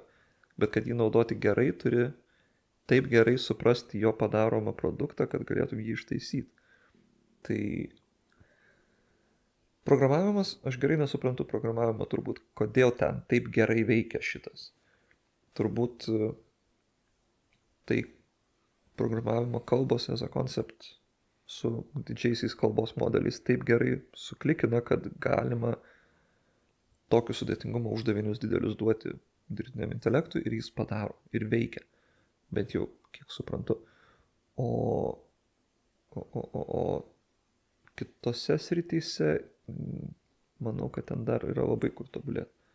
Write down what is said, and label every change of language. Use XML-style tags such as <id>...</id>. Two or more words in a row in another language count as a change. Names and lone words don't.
<lt>Bet kad jį naudoti gerai, turi taip gerai suprasti jo padaromą produktą, kad galėtum jį ištaisyti. Tai programavimas, aš gerai nesuprantu programavimą turbūt, kodėl ten taip gerai veikia šitas. Turbūt tai programavimo kalbos</lt> <en>as a concept</en> <lt>su didžiaisiais kalbos modeliais taip gerai suklikina, kad galima tokių sudėtingumo uždavinius didelius duoti dirbtiniam intelektui ir jis padaro ir veikia. Bent jau, kiek suprantu. O kitose srityse, manau, kad ten dar yra labai kur tobulėti.</lt>